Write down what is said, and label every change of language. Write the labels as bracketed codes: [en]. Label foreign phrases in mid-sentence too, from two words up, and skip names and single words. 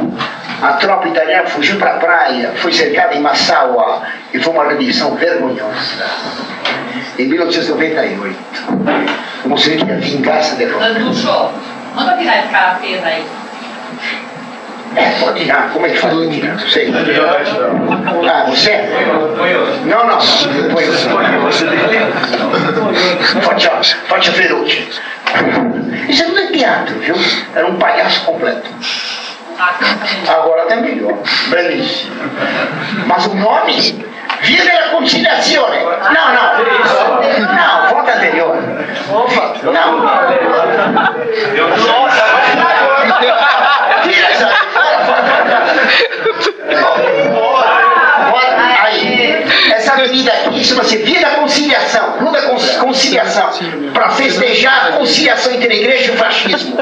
[pt] A tropa italiana fugiu para a praia, foi cercada em Massawa e foi uma rendição vergonhosa. Em 1898, o Mussolini queria vingança da derrota. Landucho, manda tirar esse cara feio aí. Pode tirar. Como é que faz para tirar? Não sei. Ah, você? Não, não. [it] Faccia feroce. [pt] Isso não é teatro, viu? Era um palhaço completo. Agora até melhor. Belíssimo. Mas o nome? Via della Conciliazione. Não, volta anterior. Não. Tira essa. Aí, essa avenida aqui chama-se Via da Conciliação, Rua da Conciliação, para festejar a conciliação entre a igreja e o fascismo.